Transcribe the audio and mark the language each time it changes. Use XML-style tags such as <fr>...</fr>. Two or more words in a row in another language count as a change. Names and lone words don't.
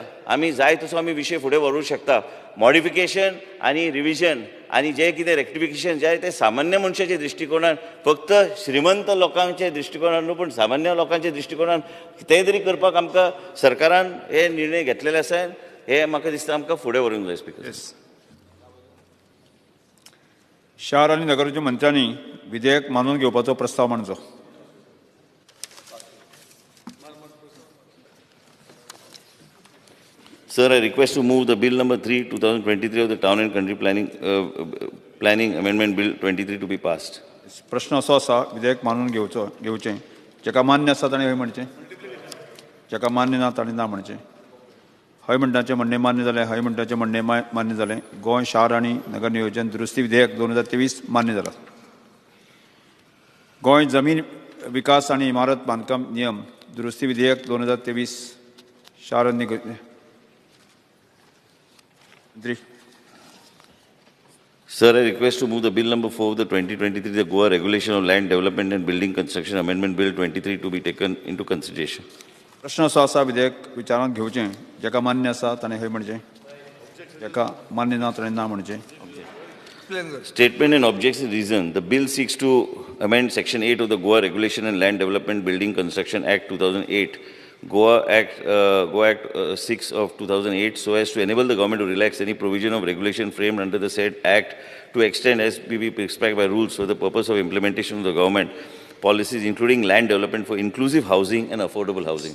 <kok>आमी जाय तसो आमी विशय फुडें व्हरूंक शकता. मॉडिफिकेशन आनी रिविजन आनी जें कितें रेक्टिफिकेशन जाय तें सामान्य मनशाच्या दृश्टिकोनान, फक्त श्रीमंत लोकांच्या दृश्टिकोनान न्हू, पूण सामान्य लोकांच्या दृश्टिकोनान तें तरी करपाक आमकां सरकारान हे निर्णय घेतलेले आसा. हे म्हाका दिसता आमकां फुडें व्हरूंक जाय स्पीकर. शार आनी नगराच्या मंत्र्यांनी विधेयक मानून घेवपाचो प्रस्ताव मांडचो.</kok> <en>Sir, I request to move the Bill number 3, 2023 of the Town and Country Planning Amendment Bill 23 to be passed.</en> <kok>प्रश्न असो आसा, विधेयक मानून घेवचें, जेका मान्य आसा ताणें हय म्हणचें, जेका मान्य ना ताणें ना म्हणचें. हय म्हणटाचें म्हणणें मान्य जालें, हय म्हणटाचें म्हणणें मान्य जालें. गोंय शार आनी नगर नियोजन दुरुस्ती विधेयक 2023 मान्य जालां. गोंय जमीन विकास आनी इमारत बांदकाम नियम दुरुस्ती विधेयक 2023 शार आनी</kok> <en>Sir, I request to move the Bill number 4 of the 2023, the Goa Regulation of Land Development and Building Construction Amendment Bill 23 to be taken into consideration.</en> <kok>प्रश्न असो आसा, विधेयक विचारांत घेवचें, जेका मान्य आसा ताणें हय म्हणचें, जेका मान्य ना ताणें ना म्हणचें.</kok> <en>Statement and objection reason. The bill seeks to amend Section 8 of the Goa Regulation and Land Development Building Construction Act 2008, Goa Act 6 of 2008, so as to enable the government to relax any provision of regulation framed under the said Act to extend as may be prescribed by rules for the purpose of implementation of the government policies, including land development for inclusive housing and affordable housing.</en>